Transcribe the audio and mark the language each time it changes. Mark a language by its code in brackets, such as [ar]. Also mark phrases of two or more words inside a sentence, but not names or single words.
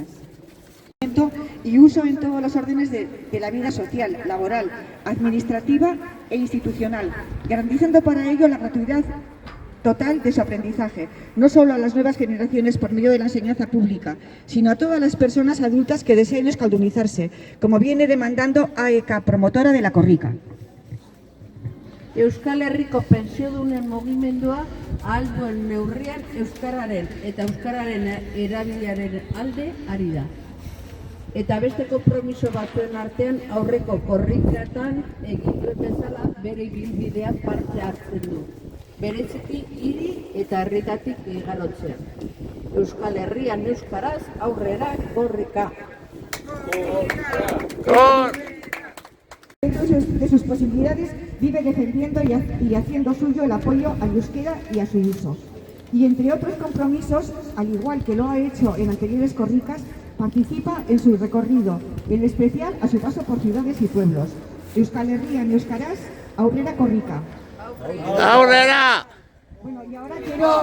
[es] Y uso en todos los órdenes de la vida social, laboral, administrativa e institucional, garantizando para ello la gratuidad total de su aprendizaje, no solo a las nuevas generaciones por medio de la enseñanza pública, sino a todas las personas adultas que deseen euskaldunizarse, como viene demandando AEK, promotora de la Korrika. [eu] Euskal Herriko pentsiodunen mugimendua ahal duen neurrian euskararen eta euskararen erabileraren alde ari da. Eta beste konpromiso batzuen artean aurreko korrikatan egin duen bezala bere ibilbidean parte hartzen du. Bereziki hiri eta herritatik igarotzean. Euskal Herrian euskaraz aurrera korrika. [es] De sus posibilidades vive defendiendo y haciendo suyo el apoyo al euskera y a su uso. Y entre otros compromisos, al igual que lo ha hecho en anteriores korrikas, participa en su recorrido, en especial a su paso por ciudades y pueblos. [eu] Euskal Herrian euskaraz aurrera korrika. ¡Aurrera! [es] Bueno, y ahora quiero...